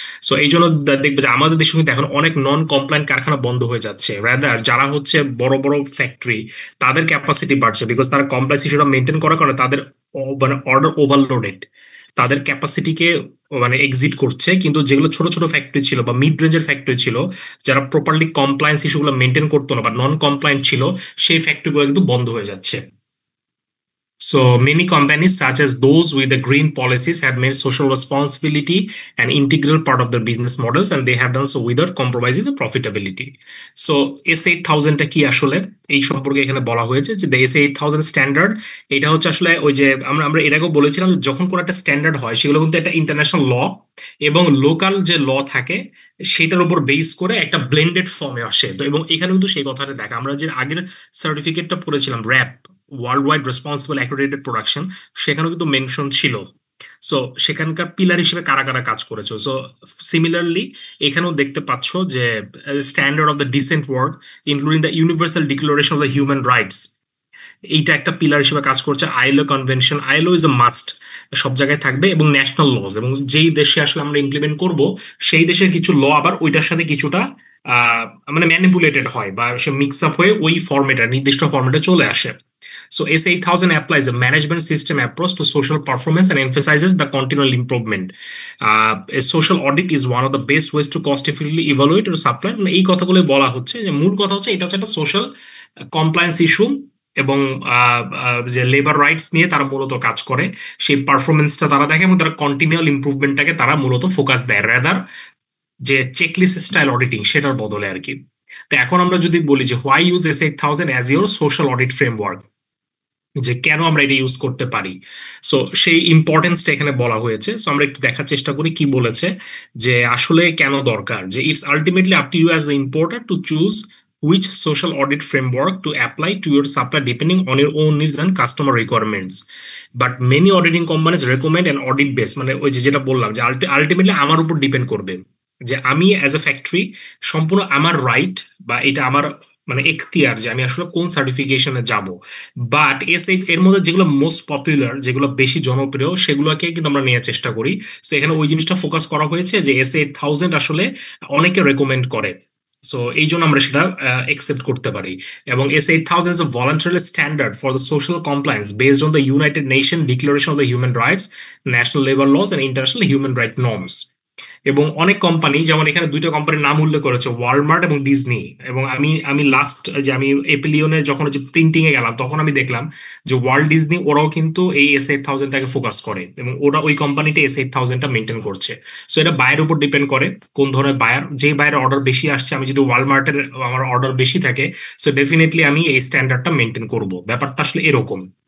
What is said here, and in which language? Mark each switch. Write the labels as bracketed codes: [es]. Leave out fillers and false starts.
[bn] So এই জন্য দেখবে যে আমাদের দেশে কিন্তু এখন অনেক নন কমপ্লায়েন্ট কারখানা বন্ধ হয়ে যাচ্ছে, রাদার যারা হচ্ছে বড় বড় ফ্যাক্টরি, তাদের ক্যাপাসিটি বাড়ছে, বিকজ তারা কমপ্লায়েন্স ইস্যুটা মেনটেন করার কারণে তাদের মানে অর্ডার ওভারলোডেড, তাদের ক্যাপাসিটিকে মানে এক্সিট করছে। কিন্তু যেগুলো ছোট ছোট ফ্যাক্টরি ছিল বা মিড রেঞ্জের ফ্যাক্টরি ছিল, যারা প্রপারলি কমপ্লায়েন্স ইস্যুগুলো মেনটেন করতো না বা নন কমপ্লায়েন্ট ছিল, সেই ফ্যাক্টরিগুলো কিন্তু বন্ধ হয়ে যাচ্ছে। [en] So many companies, such as those with the green policies, have made social responsibility an integral part of their business models, and they have done so without compromising the profitability. [bn] So S8000 টা কি আসলে, এই সম্পর্কে এখানে বলা হয়েছে যে S8000 standard, এটা হচ্ছে আসলে ওই যে আমরা আমরা এর আগেও বলেছিলাম যে যখন কোনো একটা স্ট্যান্ডার্ড হয় সেগুলো কিন্তু একটা ইন্টারন্যাশনাল ল এবং লোকাল যে ল থাকে সেটার উপর বেস করে একটা ব্লেন্ডেড ফর্মে আসে। তো এবং এখানে কিন্তু সেই কথাটা দেখা, আমরা যে আগের সার্টিফিকেটটা পড়েছিলাম rap, world wide responsible accredited production, সেখানেও কিন্তু মেনশন ছিল। সো সেখানকার পিলার হিসেবে কারা কারা কাজ করেছো। সো সিমিলারলি এখানেও দেখতে পাচ্ছ যে [en] standard of the decent work, including the universal declaration of the human rights, [bn] এইটা একটা পিলার হিসেবে কাজ করছে। ILO convention, [en] ILO is a must, [bn] সব জায়গায় থাকবে, এবং ন্যাশনাল লজ, এবং যেই দেশে আসলে আমরা ইমপ্লিমেন্ট করব সেই দেশের কিছু ল আবার ওইটার সাথে কিছুটা মানে ম্যানিপুলেটেড হয় বা সে মিক্স আপ হয়ে ওই ফর্মেটে, নির্দিষ্ট ফর্মেটে চলে আসে। [en] So S8000 applies a management system approach to social performance and emphasizes the continual improvement. A social audit is one of the best ways to cost effectively evaluate or supply. [bn] এই কথাগুলো বলা হচ্ছে যে মূল কথা হচ্ছে এটা হচ্ছে একটা সোশ্যাল কমপ্লায়েন্স ইস্যু, এবং যে লেবার রাইটস নিয়ে তারা মূলত কাজ করে, সেই পারফরমেন্সটা তারা দেখে এবং তারা কন্টিনিউয়াল ইমপ্রুভমেন্টটাকে তারা মূলত ফোকাস দেয়, রেদার যে চেকলিস্ট স্টাইল অডিটিং সেটার বদলে আর কি। তো এখন আমরা যদি বলি যে [en] why use S8000 as your social audit framework, [bn] যে কেন আমরা এটা ইউজ করতে পারি, সো সেই ইম্পর্টেন্সটা এখানে বলা হয়েছে। সো আমরা একটু দেখার চেষ্টা করি কি বলেছে, যে আসলে কেন দরকার। [en] যে it's ultimately up to you as the importer to choose which social audit framework to apply to your supply depending on your own needs and customer requirements. But many auditing companies recommend an audit base, [bn] মানে ওই যে যেটা বললাম যে ultimately আমার উপর depend করবে, যে আমি অ্যাজ এ ফ্যাক্টরি সম্পূর্ণ আমার রাইট বা এটা আমার মানে এখতিয়ার যে আমি আসলে কোন সার্টিফিকেশনে যাব। বাট এর মধ্যে যেগুলো মোস্ট পপুলার, যেগুলো বেশি জনপ্রিয়, সেগুলোকে কিন্তু আমরা নেওয়ার চেষ্টা করি। সো এখানে ওই জিনিসটা ফোকাস করা হয়েছে যে S8000 আসলে অনেকে রেকমেন্ড করে, সো এই জন্য আমরা সেটা একসেপ্ট করতে পারি। [en] এবং S8000 is a voluntary standard for the social compliance based on the United Nations Declaration of the Human Rights, national labor laws and international human rights norms. [bn] এবং অনেক কোম্পানি, যেমন এখানে দুইটা কোম্পানির নাম উল্লেখ করেছে, ওয়ালমার্ট এবং ডিজনি। এবং আমি আমি লাস্ট যে আমি এপিলিয়নে যখন যে প্রিন্টিং এ গেলাম তখন আমি দেখলাম যে ওয়ার্ল্ড ডিজনি ওরাও কিন্তু এই S8000টাকে ফোকাস করে, এবং ওরা ওই কোম্পানিটা S8000টা মেনটেন করছে। সো এটা বায়ের উপর ডিপেন্ড করে কোন ধরনের বায়ার, যে বায়ের অর্ডার বেশি আসছে, আমি যদি ওয়ালমার্টের আমার অর্ডার বেশি থাকে সো ডেফিনেটলি আমি এই স্ট্যান্ডার্ডটা মেনটেন করব, ব্যাপারটা আসলে এরকম।